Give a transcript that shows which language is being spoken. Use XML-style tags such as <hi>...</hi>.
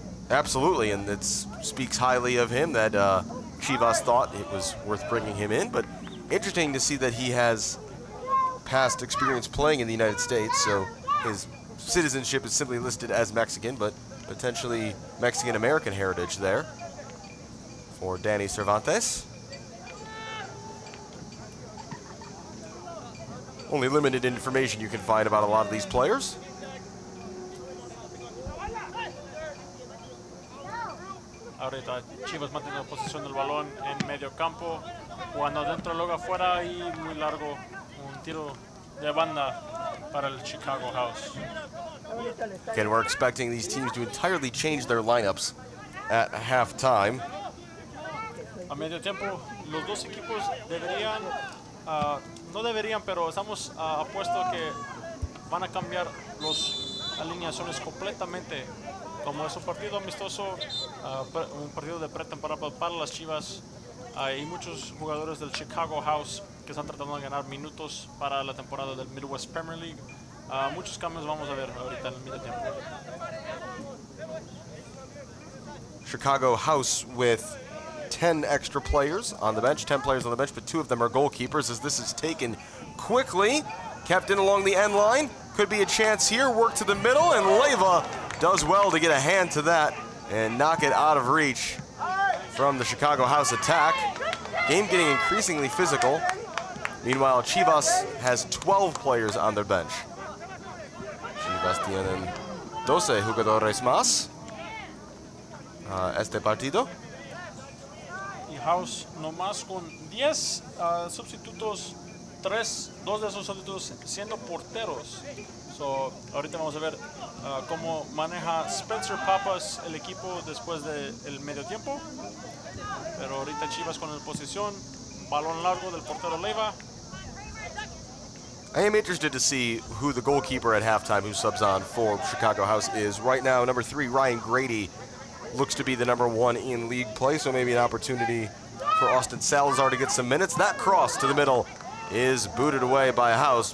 <en>Absolutely, and it speaks highly of him that Chivas thought it was worth bringing him in, but interesting to see that he has past experience playing in the United States, so his citizenship is simply listed as Mexican, but potentially Mexican-American heritage there for Danny Cervantes. Only limited information you can find about a lot of these players.</en> <es>Ahorita Chivas manteniendo posición del balón en medio campo, jugando dentro, luego afuera y muy largo, un tiro de banda para el Chicago House.</es> <en>Again, we're expecting these teams to entirely change their lineups at halftime.</en> <es>A medio tiempo, los dos equipos deberían, no deberían, pero estamos apuesto que van a cambiar las alineaciones completamente. Como es un partido amistoso, un partido de pretemporada para las Chivas, hay muchos jugadores del Chicago House que están tratando de ganar minutos para la temporada del Midwest Premier League. Muchos cambios vamos a ver ahorita en el medio tiempo.</es> <en>Chicago House with 10 extra players on the bench, 10 players on the bench, but 2 of them are goalkeepers as this is taken quickly. Kept in along the end line. Could be a chance here. Work to the middle, and Leiva does well to get a hand to that and knock it out of reach from the Chicago House attack. Game getting increasingly physical. Meanwhile, Chivas has 12 players on their bench.</en> <es>Chivas tienen 12 jugadores más este partido. Y House nomás con 10 sustitutos, 2 de esos sustitutos siendo porteros. So, ahorita vamos a ver cómo maneja Spencer Papas el equipo después del medio tiempo. Pero ahorita Chivas con la posición, balón largo del portero Leiva.</es> <en>I am interested to see who the goalkeeper at halftime who subs on for Chicago House is. Right now, number 3, Ryan Grady, looks to be the number 1 in league play, so maybe an opportunity for Austin Salazar to get some minutes. That cross to the middle is booted away by House.</en>